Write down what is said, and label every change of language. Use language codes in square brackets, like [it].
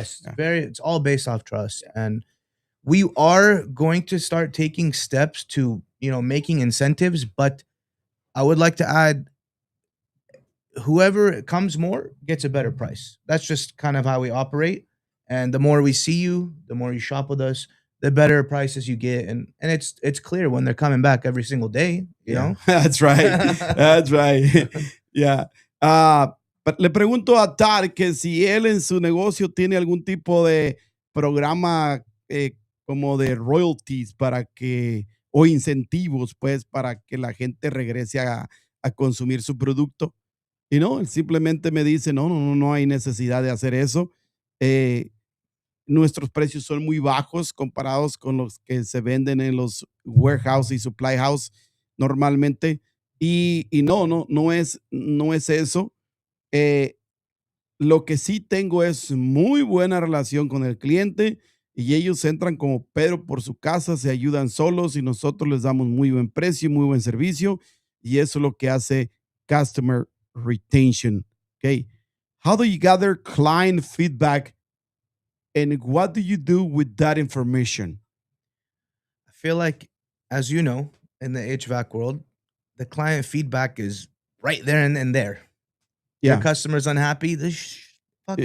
[en] yes, very it's all based off trust. And we are going to start taking steps to, making incentives, but I would like to add whoever comes more gets a better price. That's just kind of how we operate. And the more we see you, the more you shop with us, the better prices you get. And it's clear when they're coming back every single day, you Yeah, know? that's right. That's right. Yeah. [es] Le pregunto a Tar que si él en su negocio tiene algún tipo de programa como de royalties para que, o incentivos, pues, para que la gente regrese a consumir su producto. Y no, él simplemente me dice, no, no, no, no hay necesidad de hacer eso. Eh, Nuestros precios son muy bajos comparados con los que se venden en los warehouse y supply house normalmente. Y no, no, no es eso. Eh, lo que sí tengo es muy buena relación con el cliente y ellos entran como Pedro por su casa, se ayudan solos y nosotros les damos muy buen precio, muy buen servicio y eso es lo que hace customer retention. [en] Okay. How do you gather client feedback and what do you do with that information? I feel like, as you know, in the HVAC world, the client feedback is right there and there. Your Yeah. customer's unhappy. This fucking